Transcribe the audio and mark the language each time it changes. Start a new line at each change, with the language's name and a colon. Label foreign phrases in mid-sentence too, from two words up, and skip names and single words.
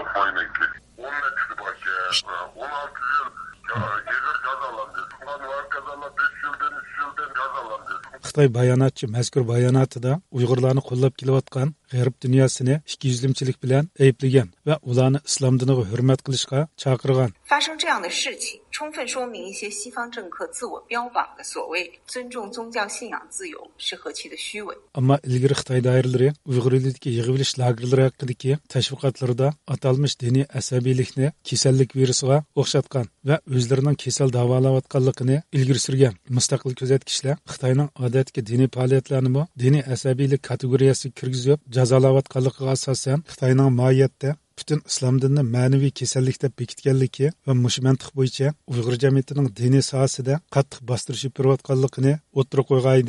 Uzbek: Xitoy bayonotchi mazkur bayonotida Uyg'urlarni qo'llab kelayotgan g'arb dunyosini ikkiyuzlimchilik bilan ayblagan va ularni islom diniga hurmat qilishga chaqirgan.
Chinese: 发生这样的事情，充分说明一些西方政客自我标榜的所谓尊重宗教信仰自由是何其的虚伪。
Uzbek: Ammo ilgari Xitoy doiralari Uyg'ur elidagi yig'ilish lagerlari haqidagi tashviqotlarda atalmish diniy asabiylikni kasallik virusiga o'xshatgan va o'zlarining kasal davolayotganligini ilgari surgan. Mustaqil kuzatkichlar Xitoyning odatdagi diniy faoliyatlarini diniy asabiylik kategoriyasiga kirgizib jazolayotganligiga asosan Xitoyning mohiyatda bütün islom dinini ma'naviy kasallik deb bekitganligi va mush mantiq bo'yicha Uyg'ur jamiyatining diniy sohasida qattiq bostirishib turayotganligini o'tirib qo'ygan edi.